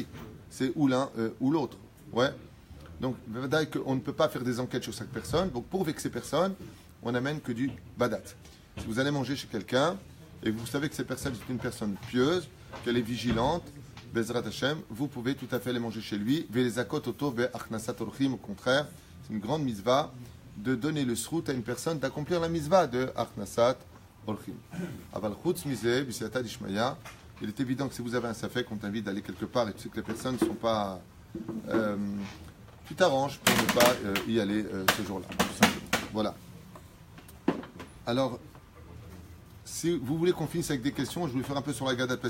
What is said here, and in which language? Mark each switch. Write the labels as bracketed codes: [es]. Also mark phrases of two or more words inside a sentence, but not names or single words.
[fr] C'est ou l'un ou l'autre. Ouais. Donc, on ne peut pas faire des enquêtes sur chaque personne. Donc, pour vexer personne, on n'amène que du badat. Si vous allez manger chez quelqu'un et vous savez que cette personne est une personne pieuse, qu'elle est vigilante, [he] בעזרת השם, [fr] vous pouvez tout à fait les manger chez lui. [he] ולזכות אותו והכנסת אורחים, [fr] au contraire, c'est une grande mitzvah de donner le srout à une personne, d'accomplir la mitzvah de [he] הכנסת אורחים. אבל חוץ מזה, בסייעתא דשמיא, [fr] il est évident que si vous avez un safek, on t'invite d'aller quelque part et tu sais que les personnes ne sont pas... tu t'arranges pour ne pas y aller ce jour-là, tout simplement. Voilà. Alors, si vous voulez qu'on finisse avec des questions, je vais faire un peu sur la Gadat Pessah.